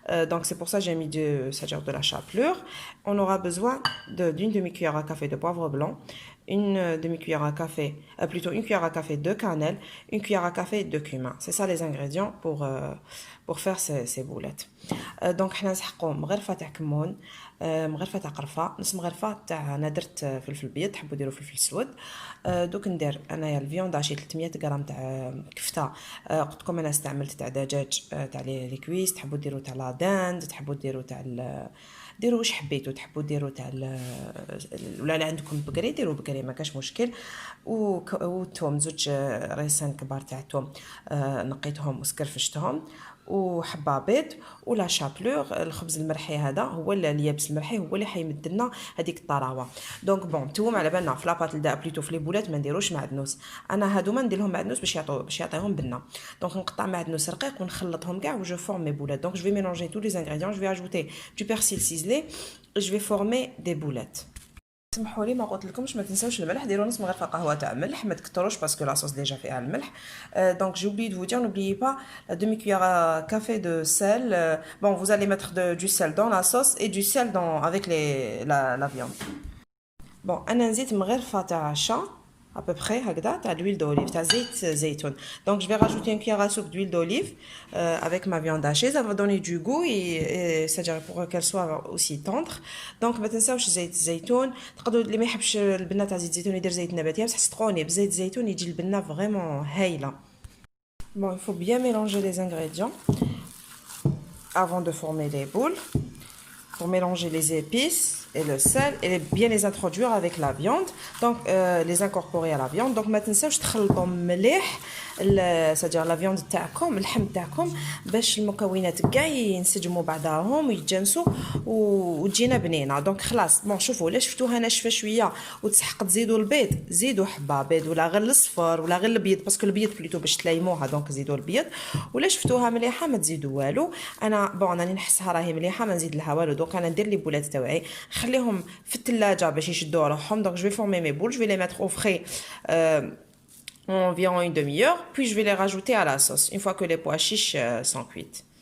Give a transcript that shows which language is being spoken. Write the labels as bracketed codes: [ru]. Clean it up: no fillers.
[fr] Donc c'est pour ça que j'ai mis c'est-à-dire de la chapelure. On aura besoin d'une demi-cuillère à café de poivre blanc, une demi-cuillère à café, plutôt une cuillère à café de cannelle, une cuillère à café de cumin. C'est ça les ingrédients pour faire ces boulettes. [ar] Donc حنا نسحقوا مغرفه تاع كمون، مغرفه تاع قرفه، نص مغرفه تاع انا درت فلفل بيض، تحبوا ديروا فلفل اسود. دوك ندير انايا الفيوند شي 300 غرام تاع كفته، قلت لكم انا استعملت تاع دجاج تاع لي كويس، تحبوا ديروا تاع لا داند، تحبوا ديروا تاع ديروا واش حبيتوا، تحبوا ديروا تاع ولا لا عندكم بقري ديروا بقري ما كاش مشكل. والثوم زوج ريسان كبار تاع الثوم، نقيتهم وسكرفشتهم، وحبه بيض ولا شابلور. الخبز المرحي هذا هو اليابس المرحي هو اللي حيمد لنا هذيك الطراوه. دونك بون الثوم على بالنا في لاباط الدا بليتو في لي بولات ما نديروش معدنوس، انا هادوما ندير لهم معدنوس باش يعطيهم بنه. دونك نقطع معدنوس رقيق ونخلطهم كاع و جو فورم مي بولات. [fr] دونك جو في ميلونجي tous les ingrédients, je vais ajouter du persil ciselé, je vais former des boulettes. [ar] سمحوا لي ما قلت لكمش ما تنساوش الملح، ديروا نص مغرفه قهوه تاع ملح، ما تكتروش باسكو لاصوص ديجا فيها الملح. [fr] Donc j'ai oublié de vous dire, n'oubliez pas la demi-cuillère à café de sel. Bon, vous allez mettre du sel dans la sauce et du sel avec la viande. [ar] Bon, انا نزيد مغرفه تاع شا [fr] à peu près [ar] هكذا تاع l'huile d'olive تاع زيت زيتون. [fr] Donc je vais rajouter une cuillère à soupe d'huile d'olive avec ma viande hachée, ça va donner du goût et c'est-à-dire pour qu'elle soit aussi tendre. [ar] Donc ما تنساوش زيت الزيتون. تقدروا اللي ما يحبش البنه تاع زيت الزيتون يدير زيت نباتي، بصح صدقوني بزيت الزيتون يجي البنه فريمون هايله. [fr] Bon, il faut bien mélanger les ingrédients avant de former les boules. Pour mélanger les épices et le sel et bien les introduire avec la viande, donc les incorporer à la viande. [ar] Donc ما تنساوش تخلطوا مليح [fr] c'est-à-dire la viande [ar] تاعكم، اللحم تاعكم، باش المكونات كاع ينسجموا بعضاهم ويتجانسوا وتجينا بنينه. دونك خلاص بون شوفوا، الا شفتوها ناشفه شويه وتسحق تزيدوا البيض، زيدوا حبه بيض ولا غير الصفر ولا غير البيض، باسكو البيض بليتو باش تلايموها، دونك زيدوا البيض. ولا شفتوها مليحه ما تزيدوا والو. انا بون راني نحسها راهي مليحه ما نزيد لها والو. دونك انا ندير لي بولات تاوعي نخليهم في الثلاجه باش يشدوا روحهم. [fr] دونك جو في فورمي مي بول، جو في لي ميتر او فري environ une demi-heure, puis je vais les rajouter à la sauce une fois que les pois chiches sont cuites.